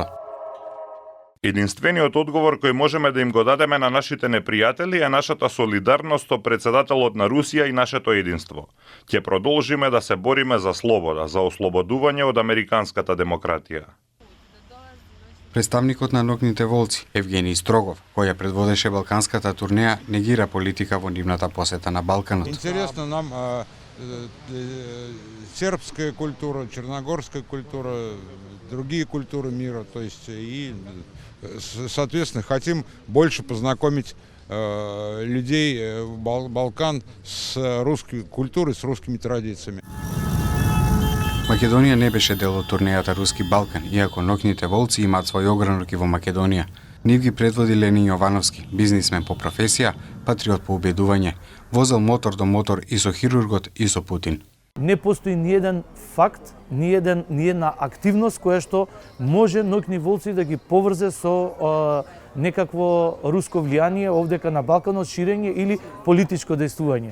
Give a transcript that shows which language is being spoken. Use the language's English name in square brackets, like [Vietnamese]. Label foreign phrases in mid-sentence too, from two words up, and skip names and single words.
[Macedonian] Единствениот одговор кој можеме да им го дадеме на нашите непријатели е нашата солидарност со председателот на Русија и нашето единство. Ќе продолжиме да се бориме за слобода, за ослободување од американската демократија. Представникот на Нокните волци, Евгений Строгов, кој ја предводеше балканската турнеја, негира политика во нивната посета на Балканот. [Russian] Интересно нам сербская культура, черногорская культура, другие культуры мира, то есть и, соответственно, хотим больше познакомить людей Балкан с русской культурой, с русскими традициями. [Macedonian] Македонија не беше дел од турнејата Руски Балкан, иако Нокните волци имаат свој огранок и во Македонија. Нив ги предводи Ленин Јовановски, бизнисмен по професија, патриот по убедување, возел мотор до мотор и со хирургот и со Путин. Не постои ниеден факт, ниедна активност која што може Нокни волци да ги поврзе со некакво руско влијание овдека на Балканот, ширење или политичко дејствување.